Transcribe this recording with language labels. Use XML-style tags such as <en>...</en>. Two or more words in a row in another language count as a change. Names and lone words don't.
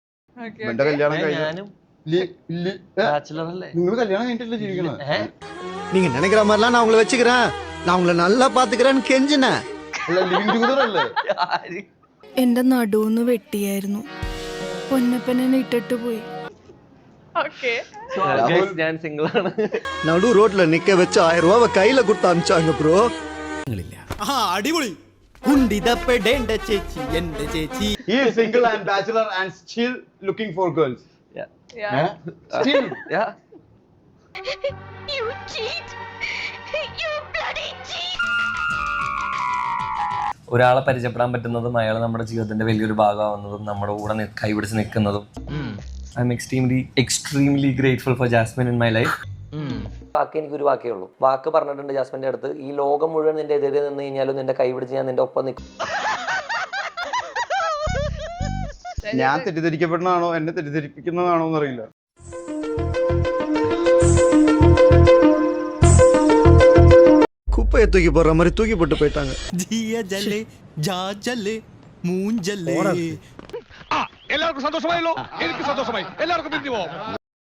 <ml>എന്റെ കല്യാണം ഞാനും നിങ്ങൾ കല്യാണം കഴിഞ്ഞിട്ടല്ലേ ജീവിക്കണത്?</ml> <ta>நீங்க நினைக்கிற மாதிரிலாம் நான் உங்களை வச்சுக்கிறேன், நான் உங்களை நல்லா பாத்துக்கிறேன்னு கெஞ்சினேன்.</ta> <ml>അല്ല</ml> <en>living together</en> <ml>അല്ലേ? എന്റെ നടുവൊന്ന് വെട്ടിയായിരുന്നു, പൊന്നപ്പനെ ഇട്ടിട്ട് പോയി. ഞാൻ സിംഗിൾ ആണ്.</ml> <ta>நடு ரோட்ல நிக்க வச்சு 1000 ரூபாவை கையில கொடுத்து அனுப்பிச்சாங்க ப்ரோ.</ta> <ml>അടിപൊളി കുണ്ടിതപ്പെടേണ്ട ചേച്ചി എന്റെ ചേച്ചി.</ml> <en>He is single and bachelor and still looking for girls. Yeah. Still. Yeah. You cheat! You bloody cheat!</en> <ml>ഒരാളെ പരിചയപ്പെടാൻ പറ്റുന്നതും അയാൾ നമ്മുടെ ജീവിതത്തിന്റെ വലിയൊരു ഭാഗമാവുന്നതും നമ്മുടെ കൂടെ കൈപിടിച്ച് നിൽക്കുന്നതും.</ml> <en>I am extremely grateful for Jasmine in my life.</en> <ml>വാക്ക് എനിക്കൊരു വാക്കേ ഉള്ളൂ. വാക്ക് പറഞ്ഞിട്ടുണ്ട് ജാസ്മിന്റെ അടുത്ത്, ഈ ലോകം മുഴുവൻ നിന്റെ എതിരെ നിന്ന് കഴിഞ്ഞാലും നിന്റെ കൈ പിടിച്ച് ഞാൻ നിന്റെ ഒപ്പം നിൽക്കും. ഞാൻ തെറ്റിദ്ധരിക്കപ്പെടുന്നതാണോ എന്നെ തെറ്റിദ്ധരിപ്പിക്കുന്നതാണോ എന്നറിയില്ല.</ml> <ta>குப்பையை தூக்கி போடுற மாதிரி தூக்கி போட்டு போயிட்டாங்க.</ta> <ml>മൂഞ്ചല്ലേ. എല്ലാവർക്കും സന്തോഷമായല്ലോ? എനിക്ക് സന്തോഷമായി. എല്ലാവർക്കും പിരിഞ്ഞു പോവാം.</ml>